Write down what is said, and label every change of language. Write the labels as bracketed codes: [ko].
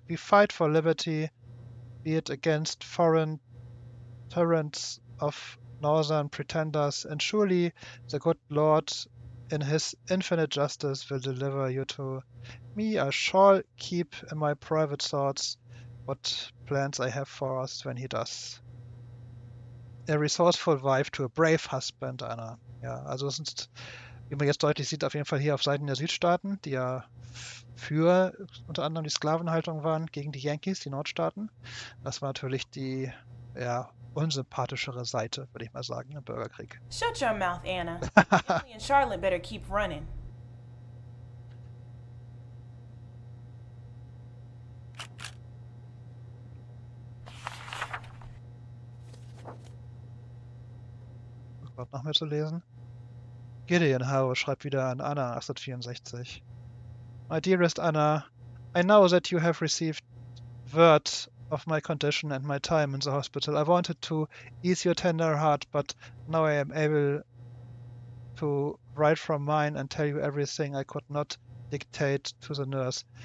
[en] We fight for liberty, be it against foreign tyrants of northern pretenders, and surely the good Lord in his infinite justice will deliver you to me. I shall keep in my private thoughts what plans I have for us when he does. A resourceful wife to a brave husband, Anna. [de] Ja, also es ist, wie man jetzt deutlich sieht, auf jeden Fall hier auf Seiten der Südstaaten, die ja für unter anderem die Sklavenhaltung waren, gegen die Yankees, die Nordstaaten. Das war natürlich die unsympathischere Seite, würde ich mal sagen, im Bürgerkrieg. [en] Shut your mouth, Anna. Emily and Charlotte better keep running. [de] Was noch mehr zu lesen? Gideon Howe schreibt wieder an Anna 1864. [en] My dearest Anna, I know that you have received word of my condition and my time in the hospital. I wanted to ease your tender heart, but now I am able to write from mine and tell you everything I could not dictate to the nurse.